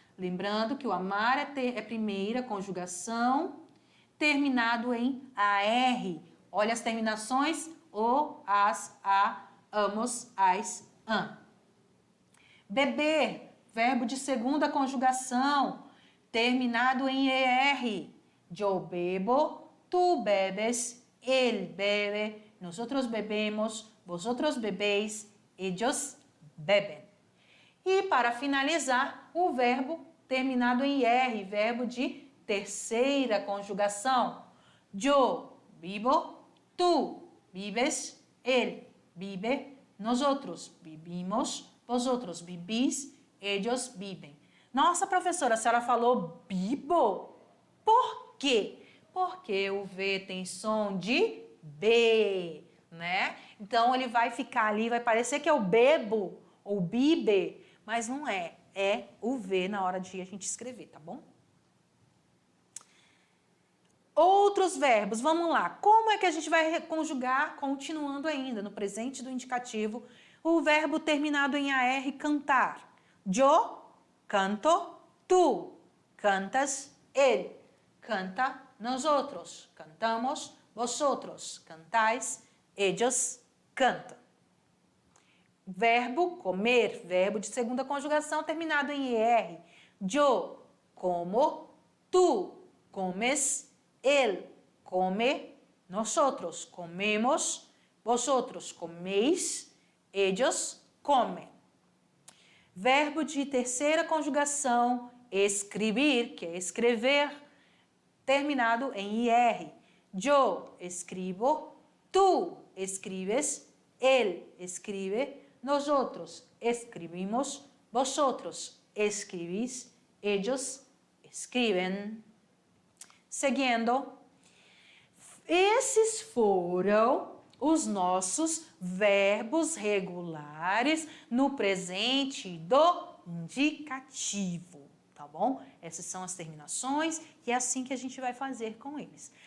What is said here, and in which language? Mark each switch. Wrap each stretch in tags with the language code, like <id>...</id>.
<pt>Lembrando que o amar é primeira conjugação, terminado em AR. Olha as terminações, o, as, a, amos, ais, am. Beber, verbo de segunda conjugação, terminado em ER.</pt> <es>Yo bebo, tu bebes, él bebe, nosotros bebemos, vosotros bebéis, ellos beben.</es> <pt>E para finalizar, o verbo terminado em IR, verbo de terceira conjugação.</pt> <es>Yo vivo, tu vives, él vive, nosotros vivimos, vosotros vivís, ellos viven.</es> <pt>Nossa, professora, a senhora falou bibo? Por quê? Porque o V tem som de B, né? Então, ele vai ficar ali, vai parecer que é o bebo ou bibe, mas não é. É o V na hora de a gente escrever, tá bom? Outros verbos, vamos lá. Como é que a gente vai conjugar, continuando ainda no presente do indicativo, o verbo terminado em AR, cantar?</pt> <es>Yo canto, tu cantas, él canta, nosotros cantamos, vosotros cantáis, ellos cantam.</es> <pt>Verbo comer, verbo de segunda conjugação terminado em ER.</pt> <es>Yo como, tu comes, él come, nosotros comemos, vosotros coméis, ellos comem.</es> <pt>Verbo de terceira conjugação, escrever, que é escrever, terminado em IR.</pt> <es>Yo escribo, tu escribes, él escribe, nosotros escribimos, vosotros escribís, ellos escriben.</es> <pt>Seguindo, esses foram os nossos verbos regulares no presente do indicativo, tá bom? Essas são as terminações e é assim que a gente vai fazer com eles.</pt>